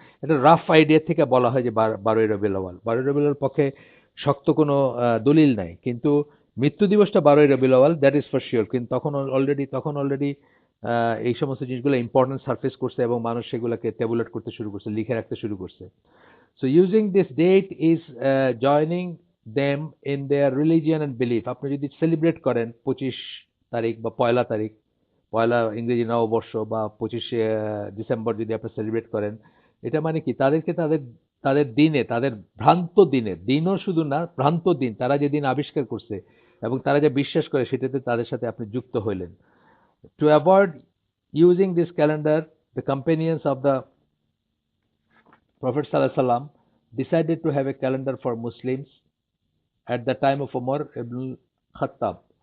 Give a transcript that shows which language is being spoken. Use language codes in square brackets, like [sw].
[bn] একটা rough idea থেকে বলা হয় যে 12ই রবিউল আউয়াল। 12ই রবিউল আউয়াল পক্ষে শক্ত কোনো দলিল নাই। কিন্তু মৃত্যু দিবসটা 12ই Rabiul Awal, [en] That is for sure. [bn] কিন্তু তখন অলরেডি এই সমস্ত জিনিসগুলো ইম্পর্টেন্স সারফেস করছে এবং মানুষ সেগুলোকে ট্যাবুলেট করতে শুরু করছে, লিখে রাখতে শুরু করছে। [en] So using this date is joining them in their religion and belief. [bn] আপনি যদি সেলিব্রেট করেন 25 তারিখ বা 1লা তারিখ, পয়লা ইংরেজি নববর্ষ বা 25শে ডিসেম্বর যদি আপনি সেলিব্রেট করেন, এটা মানে কি তাদেরকে তাদের দিনে, তাদের ভ্রান্ত দিনে, দিনও শুধু না, ভ্রান্ত দিন তারা যেদিন আবিষ্কার করছে এবং তারা যে বিশ্বাস করে সেটাতে তাদের সাথে আপনি যুক্ত হইলেন। [en] To avoid using this calendar, the companions of the Prophet ﷺ decided to have a calendar for Muslims at the time of Umar ibn Khattab.